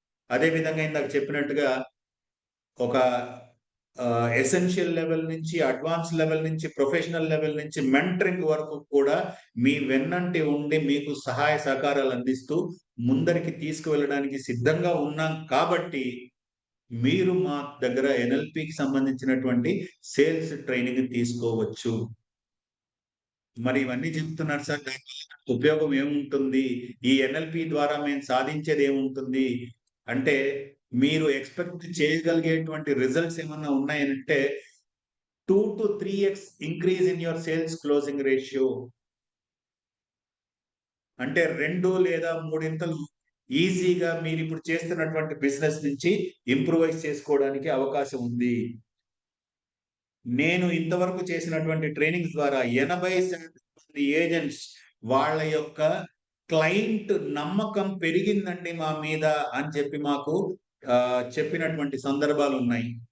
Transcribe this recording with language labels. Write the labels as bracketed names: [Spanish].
[Telugu] అదే విధంగా ఇందాక చెప్పినట్టుగా ఒక ఎసెన్షియల్ లెవెల్ నుంచి, అడ్వాన్స్ లెవెల్ నుంచి, ప్రొఫెషనల్ లెవెల్ నుంచి మెంటరింగ్ వరకు కూడా మీ వెన్నంటి ఉండి మీకు సహాయ సహకారాలు అందిస్తూ ముందరికి తీసుకువెళ్ళడానికి సిద్ధంగా ఉన్నాం కాబట్టి మీరు మా దగ్గర ఎన్ఎల్పికి సంబంధించినటువంటి సేల్స్ ట్రైనింగ్ తీసుకోవచ్చు. మరి ఇవన్నీ చెప్తున్నారు సార్, ఉపయోగం ఏముంటుంది, ఈ ఎన్ఎల్పి ద్వారా మేము సాధించేది ఏముంటుంది అంటే, మీరు ఎక్స్పెక్ట్ చేయగలిగేటువంటి రిజల్ట్స్ ఏమన్నా ఉన్నాయంటే [English] 2 to 3x increase in your sales closing ratio. [Telugu] అంటే 2 లేదా 3 ఈజీగా మీరు ఇప్పుడు చేస్తున్నటువంటి బిజినెస్ నుంచి ఇంప్రూవైజ్ చేసుకోవడానికి అవకాశం ఉంది. నేను ఇంతవరకు చేసినటువంటి ట్రైనింగ్స్ ద్వారా 80% ఏజెంట్స్ వాళ్ళ యొక్క క్లయింట్ నమ్మకం పెరిగిందండి మా మీద అని చెప్పి మాకు చెప్పినటువంటి సందర్భాలు ఉన్నాయి.